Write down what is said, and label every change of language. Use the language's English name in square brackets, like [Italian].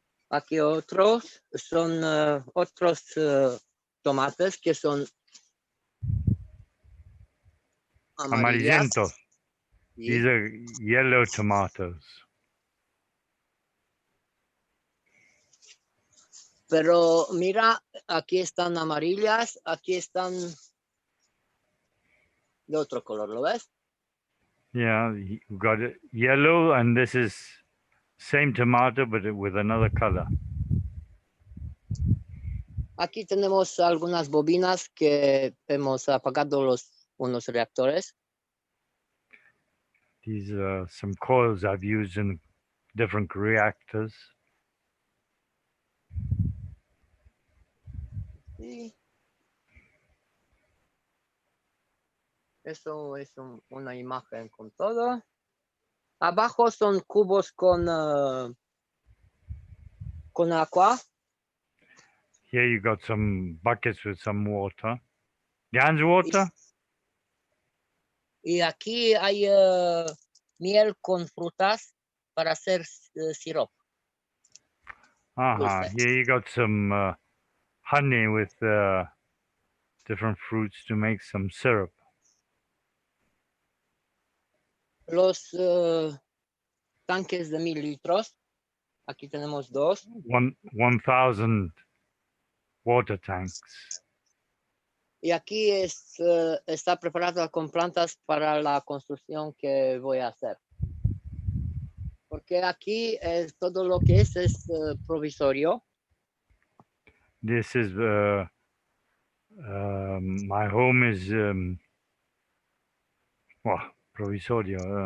[Spanish] Aquí otros son otros tomates que son amarillas. Amarillento. Sí. [English] These are yellow tomatoes. [Spanish] Pero mira, aquí están amarillas, aquí están de otro color, ¿lo ves? [English] Yeah, you've got it yellow, and this is same tomato, but with another color. [Spanish] Aquí tenemos algunas bobinas que hemos apagado unos reactores. [English] These are some coils I've used in different reactors. [Spanish] Sí. Eso es una imagen con todo. Abajo son cubos con agua. [English] Here you got some buckets with some water. Gans water? [Spanish] Y aquí hay miel con frutas para hacer sirope. Uh-huh. Dulce. [English] Here you got some honey with different fruits to make some syrup. [Spanish] Los tanques de 1000 litros. Aquí tenemos dos. [English] 1,000 water tanks. [Spanish] Y aquí está preparado con plantas para la construcción que voy a hacer. Porque aquí todo lo que es provisorio. [English] This is my home is provisorio.